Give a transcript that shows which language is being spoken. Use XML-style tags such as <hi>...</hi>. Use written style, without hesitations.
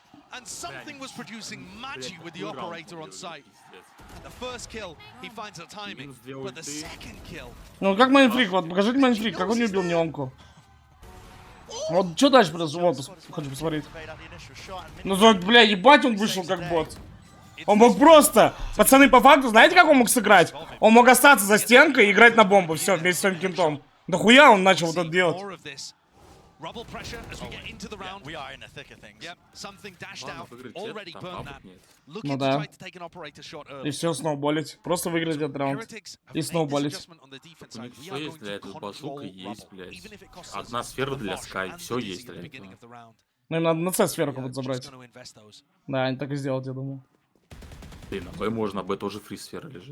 <en>And something was producing magic with the operator on site. And the first kill, he finds the timing, but the second kill...</en> <ru>Ну как майнфрик, вот покажите майнфрик, как он не убил Неонку. Вот что дальше произошло, вот, хочу посмотреть. Ну, бля, ебать, он вышел как бот. Он мог просто, пацаны, по факту, знаете, как он мог сыграть? Он мог остаться за стенкой и играть на бомбу, все, вместе с своим кентом. Да хуя он начал вот это делать.</ru> <en>Rubble pressure as we get into the round. We are in the thick of things. Yep, something dashed out. Already burned that. Looking to try to take an operator shot early.</en> <ru>И все, сноуболить. Просто выиграть этот раунд. И сноуболить. У них все есть для этого, базука есть, блядь. Одна сфера для Скай, все есть для этого. Ну им надо на С сферу как-то забрать. Да, они так и сделают, я думаю. Блин, на Б можно, Б тоже фри сфера лежит.</ru>